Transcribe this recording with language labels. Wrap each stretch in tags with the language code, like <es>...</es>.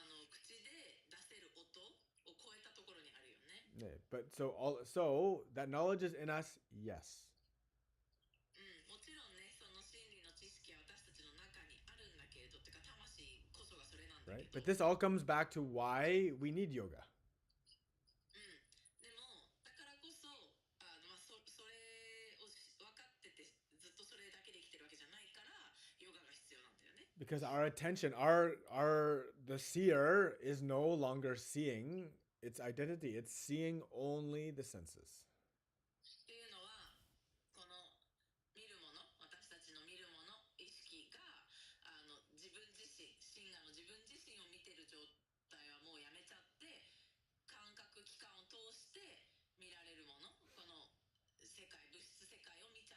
<ja>口で出せる音を超えたところにあるよね。 Nay.</ja> <en>But so that knowledge is in us, yes.</en> <ja>もちろんね、その真理の知識は私たちの中にあるんだけれど、てか魂こそがそれなんだ</ja> <en>Right?</en> <ja>けど、</ja> <en>But this all comes back to why we need yoga.</en> <ja>でもだからこそそれを分かっててずっとそれだけで生きてるわけじゃないからヨガが必要なんだよね。</ja> <en>Because our attention, the seer is no longer seeing its identity. It's seeing only the senses.</en> <ja>っていうのはこの見るもの、私たちの見るもの意識が自分自身、真我の自分自身を見てる状態はもうやめちゃって、感覚器官を通して見られるもの、この世界、物質世界を</ja>